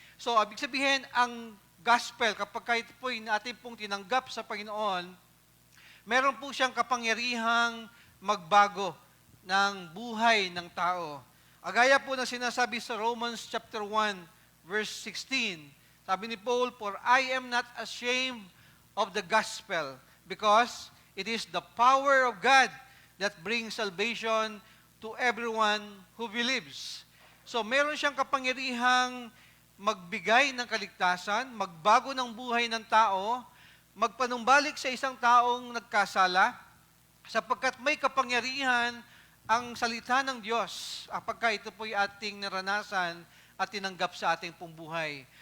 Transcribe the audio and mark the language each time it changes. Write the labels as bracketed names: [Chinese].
[Filipino] So, ibig sabihin, ang gospel, kapag kahit po natin pong tinanggap sa Panginoon, meron po siyang kapangyarihang magbago ng buhay ng tao. Agaya po ng sinasabi sa Romans chapter 1, verse 16, sabi ni Paul, [English] "For I am not ashamed of the gospel, because it is the power of God that brings salvation to everyone who believes." [Filipino] So, meron siyang kapangyarihang magbigay ng kaligtasan, magbago ng buhay ng tao, magpanumbalik sa isang taong nagkasala, sapagkat may kapangyarihan ang salita ng Diyos, apagka ito po'y ating naranasan at tinanggap sa ating pong buhay.